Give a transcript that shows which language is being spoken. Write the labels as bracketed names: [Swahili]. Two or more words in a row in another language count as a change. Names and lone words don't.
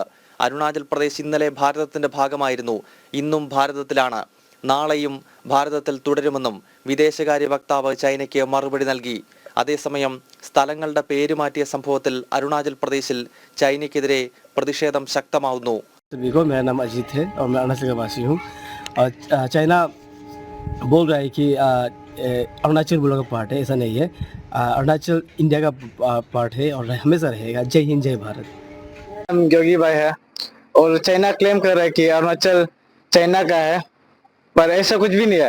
[Malayalam] അരുണാചൽ പ്രദേശ് ഇന്നലെ ഭാരതത്തിന്റെ ഭാഗമായിരുന്നു, ഇന്നും ഭാരതത്തിലാണ്, നാളെയും ഭാരതത്തിൽ തുടരുമെന്നും വിദേശകാര്യ വക്താവ് ചൈനയ്ക്ക് മറുപടി നൽകി. അതേസമയം സ്ഥലങ്ങളുടെ പേര് മാറ്റിയ സംഭവത്തിൽ അരുണാചൽ പ്രദേശിൽ ചൈനയ്ക്കെതിരെ പ്രതിഷേധം ശക്തമാവുന്നു. [Hindi] मेरा नाम अजीत है और मैं अरुणाचल का वासी हूँ। और चाइना बोल रहा है कि अरुणाचल बोलो का पार्ट है, ऐसा नहीं है। अरुणाचल इंडिया का पार्ट है और हमेशा रहेगा। जय हिंद, जय भारत। हम योगी भाई है और चाइना क्लेम कर रहा है कि अरुणाचल चाइना का है, पर ऐसा कुछ भी नहीं है।